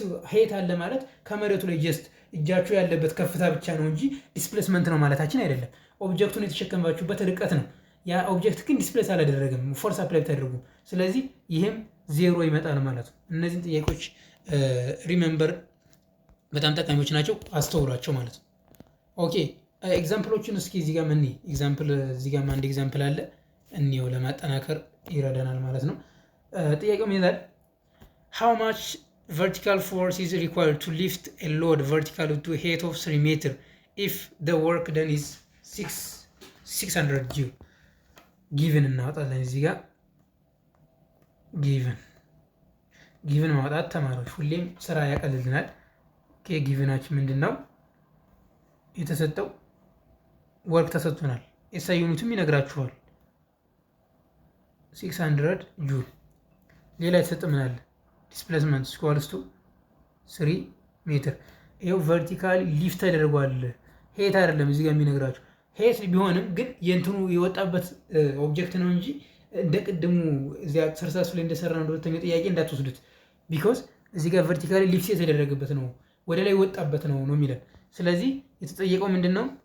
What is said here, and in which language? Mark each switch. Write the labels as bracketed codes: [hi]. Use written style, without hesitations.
[am] ሄት አለ ማለት ከመሬቱ ላይ ጀስት እጃችሁ ያለበት ከፍታ ብቻ ነው እንጂ ዲስፕሌስመንት ነው ማለታችን አይደለም። ኦብጀክቱን የተሸከማችሁበት ርቀት ነው። ያ ኦብጀክት ግን ዲስፕሌስ አላደረገም፣ ፎርስ አፕላይ ተደርጎ። ስለዚህ ይህም ዜሮ ይመጣል ማለት ነው። እነዚህን ጥያቄዎች ሪሜምበር በጣም ጠቃሚዎች ናቸው፣ አስተውሏቸው ማለት ነው። ኦኬ ኤግዛምፕሎችን እስኪ እዚህ ጋር ምን ኤግዛምፕል እዚህ ጋር አንድ ኤግዛምፕል አለ እንየው ለማጠናከር ይረዳናል ማለት ነው። ጥያቄው ምን ይላል? [en] how much vertical force is required to lift a load vertically to a height of 3 meter if the work done is 600 G given [am] እናወጣለን እዚህ ጋር given ማውጣት ተማሪዎች ሁሌም ስራ ያቀልልናል። ኦኬ ጊቨናችን ምንድነው? የተሰጠው ወርክ ተሰጥቶናል። ኤስአይ ዩኒቱም ይነግራችኋል 600 ጁል። ሌላ የተሰጠ ምን አለ? ዲስፕሌስመንት ስኳልስቱ 3 ሜትር። ይሄው ቨርቲካሊ ሊፍት ተደርጓል። ሄት አይደለም እዚህ ጋር የሚነግራችሁ ሄት ቢሆንም ግን የእንትኑ የወጣበት ኦብጀክት ነው እንጂ እንደ ቅድሙ እዚያ ኤክሰርሳይዝ ላይ እንደሰራ ነው ሁለተኛው ጥያቄ እንዳትወስዱት። ቢኮዝ እዚህ ጋር ቨርቲካሊ ሊፍት የተደረገበት ነው ወደ ላይ ወጣበት ነው የሚለን። ስለዚህ የተጠየቀው ምንድነው?